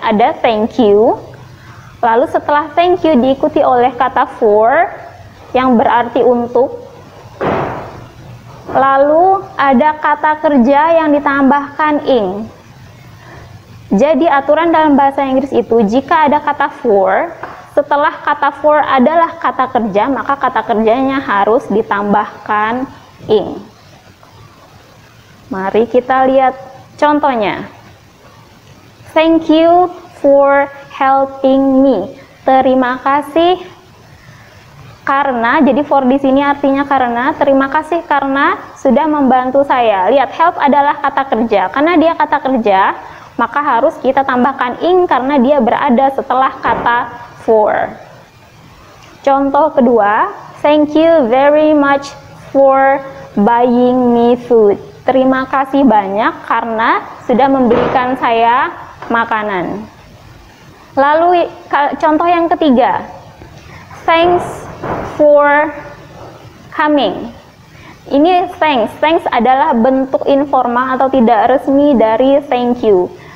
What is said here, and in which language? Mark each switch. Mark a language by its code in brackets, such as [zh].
[id] Ada thank you, lalu setelah thank you diikuti oleh kata for yang berarti untuk, lalu ada kata kerja yang ditambahkan ing. Jadi aturan dalam bahasa Inggris itu jika ada kata for, setelah kata for adalah kata kerja, maka kata kerjanya harus ditambahkan ing. Mari kita lihat contohnya. [en] Thank you for helping me. [id] Terima kasih karena, jadi for di sini artinya karena, terima kasih karena sudah membantu saya. Lihat, help adalah kata kerja. Karena dia kata kerja, maka harus kita tambahkan ing karena dia berada setelah kata for. Contoh kedua, [en] thank you very much for buying me food. [id] Terima kasih banyak karena sudah membelikan saya makanan. Lalu contoh yang ketiga, [en] thanks for coming. [id] Ini thanks adalah bentuk informal atau tidak resmi dari thank you.